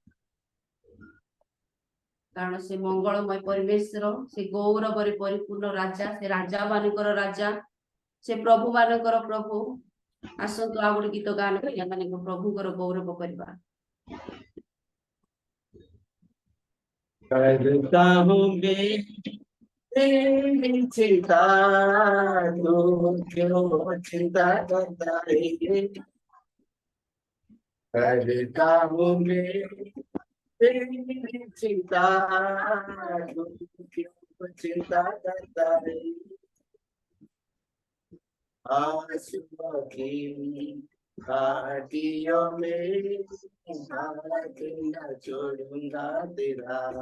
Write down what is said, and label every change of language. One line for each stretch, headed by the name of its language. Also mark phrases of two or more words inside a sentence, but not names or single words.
Odia: କାରଣ ସେ ମଙ୍ଗଳମୟ ପରିବେଶର ସେ ଗୌରବରେ ପରିପୂର୍ଣ୍ଣ ରାଜା ସେ ରାଜା ମାନଙ୍କର ରାଜା ସେ ପ୍ରଭୁ ମାନଙ୍କର ପ୍ରଭୁ ଆସନ୍ତୁ ଆଉ ଗୋଟେ ଗୀତ ଗାନ କରି ଆମେ ପ୍ରଭୁଙ୍କର ଗୌରବ କରିବା
Hindi: करता हूँ मैं चिंता तू क्यों चिंता करता है करता हूँ मैं चिंता तू क्यों चिंता करता है आंसुओं की घाटियों में हाथ न छोड़ूंगा तेरा